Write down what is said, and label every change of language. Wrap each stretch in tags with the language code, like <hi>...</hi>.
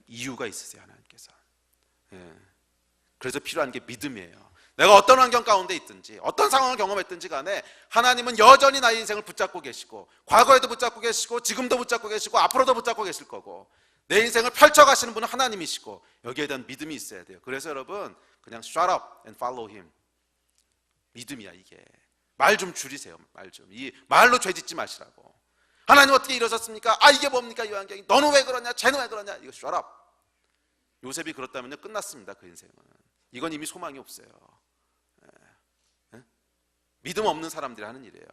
<ko>이유가 있으세요 하나님께서. 그래서 필요한 게 믿음이에요. 내가 어떤 환경 가운데 있든지 어떤 상황을 경험했든지 간에 하나님은 여전히 나의 인생을 붙잡고 계시고 과거에도 붙잡고 계시고 지금도 붙잡고 계시고 앞으로도 붙잡고 계실 거고 내 인생을 펼쳐가시는 분은 하나님이시고 여기에 대한 믿음이 있어야 돼요. 그래서 여러분 그냥</ko> <en>shut up and follow him.</en> <ko>믿음이야 이게. 말 좀 줄이세요. 이 말로 죄 짓지 마시라고. 하나님 어떻게 이러셨습니까? 이게 뭡니까 이 환경이? 너는 왜 그러냐? 쟤는 왜 그러냐? 이거</ko> <en>shut up.</en> <ko>요셉이 그렇다면요 끝났습니다. 그 인생은. 이건 이미 소망이 없어요. 믿음 없는 사람들이 하는 일이에요.</ko>